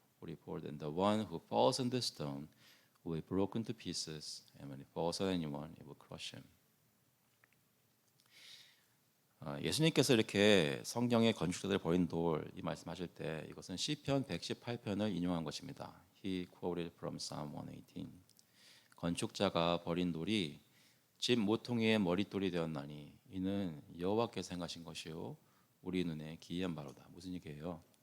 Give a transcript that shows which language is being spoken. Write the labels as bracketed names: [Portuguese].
[English] 44. And the one who falls on this stone will be broken to pieces, and when it falls on anyone, it will crush him. [Korean] 예수님께서 이렇게 성경의 건축자들을 버린 돌 이 말씀하실 때 이것은 시편 118편을 인용한 것입니다. [English] He quoted from Psalm 118. [Korean] 건축자가 버린 돌이 집 모퉁이의 머릿돌이 되었나니 이는 여호와께서 행하신 것이요 우리 눈에 기이한 바로다. 무슨 얘기예요?